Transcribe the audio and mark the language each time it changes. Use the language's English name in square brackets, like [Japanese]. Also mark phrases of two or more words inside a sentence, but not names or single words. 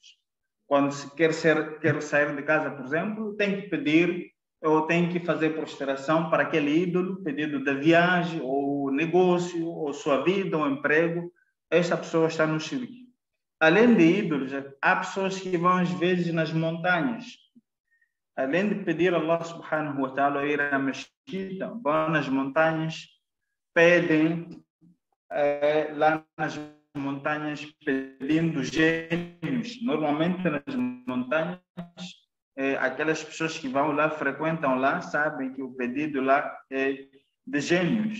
[Portuguese] Quando se quer sair de casa, por exemplo, tem que pedir eu tenho que fazer prostração para aquele ídolo, pedido da viagem, ou negócio, ou sua vida, ou emprego. Essa pessoa está no shirk. Além de ídolos, há pessoas que vão às vezes nas montanhas. Além de pedir a Allah [Arabic] سبحانه وتعالى [Portuguese] ir à mesquita, vão nas montanhas, pedem lá nas montanhas pedindo gênios. Normalmente nas montanhas, aquelas pessoas que vão lá, frequentam lá, sabem que o pedido lá é de gênios.